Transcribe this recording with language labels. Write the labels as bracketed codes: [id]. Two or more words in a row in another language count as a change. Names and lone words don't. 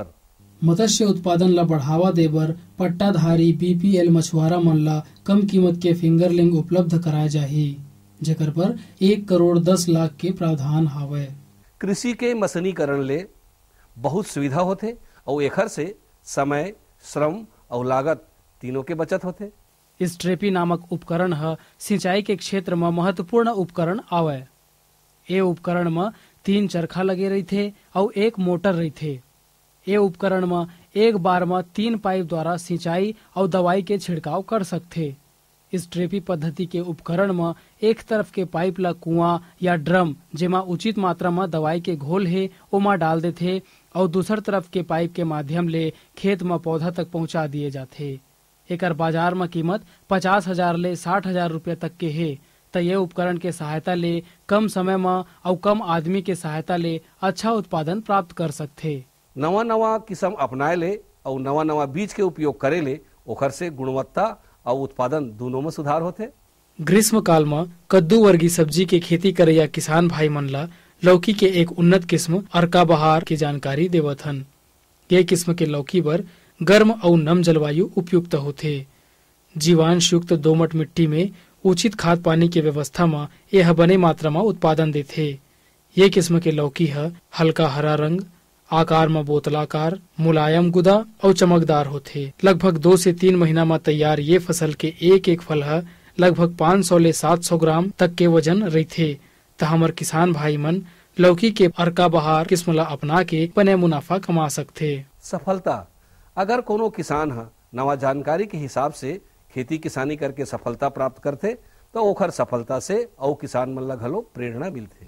[hne] मत्स्य उत्पादन ला बढ़ावा देबर पट्टाधारी बीपीएल मछुआरा मन ला कम कीमत के फिंगरलिंग उपलब्ध कराए जाही, जेकर पर 1 करोड़ 10 लाख के प्रावधान हावय। कृषि के मशीनीकरण ले बहुत सुविधा होते और एकर से समय, श्रम और लागत तीनों के बचत होते। स्ट्रेपी नामक उपकरण सिंचाई के क्षेत्र में महत्वपूर्ण उपकरण आवय। ये उपकरण में 3 चरखा लगे रहते और 1 मोटर रहते। ये उपकरण में एक बार में 3 पाइप द्वारा सिंचाई और दवाई के छिड़काव कर सकते। इस ट्रेपी पद्धति के उपकरण में एक तरफ के पाइप ला कुआं या ड्रम जेमा उचित मात्रा में दवाई के घोल है ओमा डाल देथे और दूसर तरफ के पाइप के माध्यम ले खेत में पौधा तक पहुंचा दिए जाथे। एकर बाजार में कीमत 50,000 ले 60,000 रुपये तक के है। तो ये उपकरण के सहायता ले कम समय में और कम आदमी के सहायता ले अच्छा उत्पादन प्राप्त कर सकथे। नवा नवा किस्म अपनाए ले और नवा नवा बीज के उपयोग करे ले ओकर से गुणवत्ता और उत्पादन दोनों में सुधार होते। ग्रीष्म काल में कद्दू वर्गीय सब्जी के खेती करैया किसान भाई मन ला लौकी के एक उन्नत किस्म अर्का बहार की जानकारी देवत हन। ये किस्म के लौकी बर गर्म और नम जलवायु उपयुक्त होते। जीवांश युक्त दोमट मिट्टी में उचित खाद पानी की व्यवस्था में यह बने मात्रा में उत्पादन देते। ये किस्म के लौकी हल्का हरा रंग, आकार में बोतलाकार, मुलायम गुदा और चमकदार होते। लगभग 2 से 3 महीना में तैयार ये फसल के एक फल लगभग 500 ले 700 ग्राम तक के वजन रहते। तो हमार किसान भाई मन लौकी के अर्का बहार किस्म ला अपना के बने मुनाफा कमा सकते। सफलता, अगर कोनो किसान नवा जानकारी के हिसाब से खेती किसानी करके सफलता प्राप्त करते तो ओखर सफलता से और किसान मन ला घलो प्रेरणा मिलते।